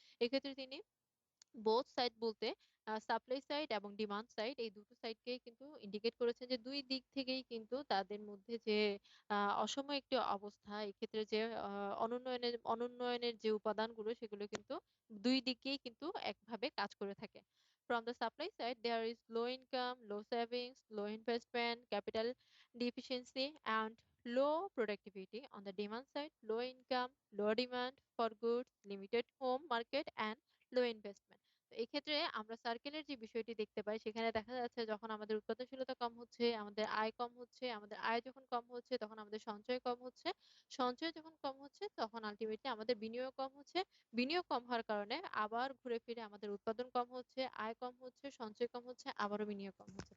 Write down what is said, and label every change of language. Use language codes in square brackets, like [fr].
[bn] এক্ষেত্রে তিনি both side বলতে সাপ্লাই সাইড এবং ডিমান্ড সাইড, এই দুটো সাইডকেই কিন্তু ইন্ডিকেট করেছেন যে দুই দিক থেকেই কিন্তু তাদের মধ্যে যে অসম একটি অবস্থা, এক্ষেত্রে যে অনুন্নয়নের যে উপাদানগুলো সেগুলো কিন্তু দুই দিকেই কিন্তু একভাবে কাজ করে থাকে। [en] From the supply side, there is low income, low savings, low investment, capital deficiency, and low productivity. On the demand side, low income, low demand for goods, limited home market, and low investment. [bn] তো এক্ষেত্রে আমরা সার্কেলের যে বিষয়টি দেখতে পাই, সেখানে দেখা যাচ্ছে যখন আমাদের উৎপাদনশীলতা কম হচ্ছে, আমাদের আয় কম হচ্ছে, আমাদের আয় যখন কম হচ্ছে তখন আমাদের সঞ্চয় কম হচ্ছে, সঞ্চয় যখন কম হচ্ছে তখন আলটিমেটলি আমাদের বিনিয়োগ কম হচ্ছে, বিনিয়োগ কম হওয়ার কারণে আবার ঘুরে ফিরে আমাদের উৎপাদন কম হচ্ছে, আয় কম হচ্ছে, সঞ্চয় কম হচ্ছে, আবারও বিনিয়োগ কম হচ্ছে।